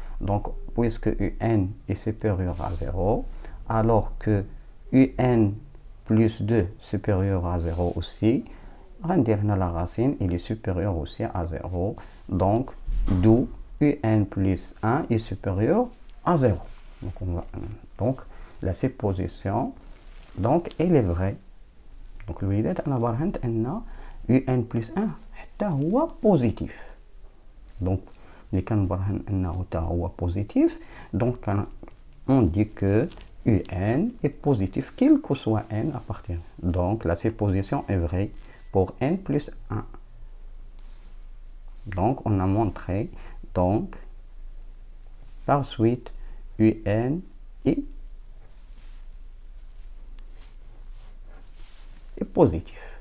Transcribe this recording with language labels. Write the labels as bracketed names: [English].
[French] Donc, puisque un est supérieur à 0, alors que un plus 2 supérieur à 0 aussi, la racine il est supérieur aussi à 0. Donc, d'où un plus 1 est supérieur à 0. Donc, la supposition, donc, elle est vraie. [Arabic] Donc, الوليدات أنا برهنت أن un plus 1 حتى هو positif. Donc, les كان برهن أنه حتى هو positif. [French] Donc, on dit que un est positif, quel que soit n appartient. Donc, la supposition est vraie pour n plus 1. Donc, on a montré, donc, par suite, un est positif.